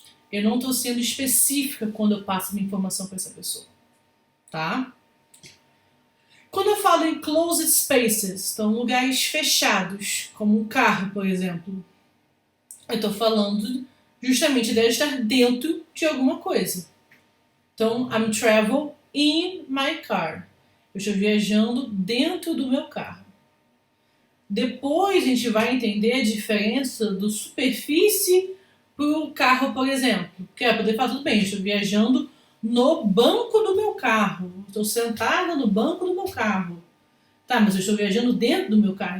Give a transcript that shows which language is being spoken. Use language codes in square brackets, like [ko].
[pt] Eu não tô sendo específica quando eu passo minha informação para essa pessoa. Tá? Quando eu falo em closed spaces, então lugares fechados, como um carro, por exemplo, eu estou falando justamente de estar dentro de alguma coisa. [en] Então, I'm travel in my car. [pt] Eu estou viajando dentro do meu carro. Depois a gente vai entender a diferença do superfície para o carro, por exemplo. Porque é poder falar tudo bem, eu estou viajando no banco do meu carro. Estou sentada no banco do meu carro. Tá, mas eu estou viajando dentro do meu carro.